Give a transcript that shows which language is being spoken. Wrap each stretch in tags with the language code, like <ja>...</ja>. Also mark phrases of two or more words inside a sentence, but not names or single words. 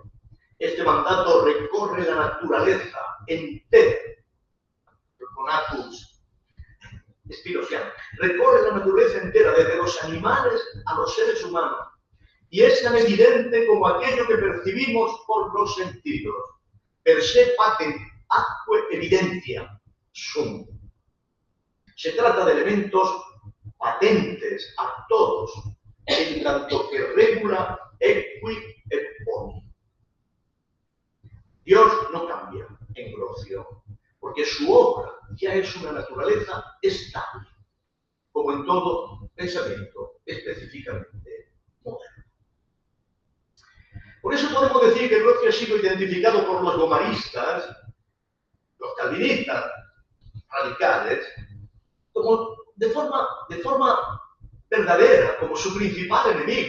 <es>Este mandato recorre la naturaleza entera. Conatus Spinoziano. Recorre la naturaleza entera, desde los animales a los seres humanos. Y es tan evidente como aquello que percibimos por los sentidos.</es> <la>Per se patent atque evidentia sum.</la> <es>Se trata de elementos patentes a todos, en tanto que</es> <la>regula equi et boni.</la> <es>Dios no cambia en Ambrosio, porque su obra ya es una naturaleza estable, como en todo pensamiento específicamente moderno. Por eso podemos decir que Grocio ha sido identificado por los gomaristas, los calvinistas radicales, como de forma verdadera, como su principal enemigo.</es>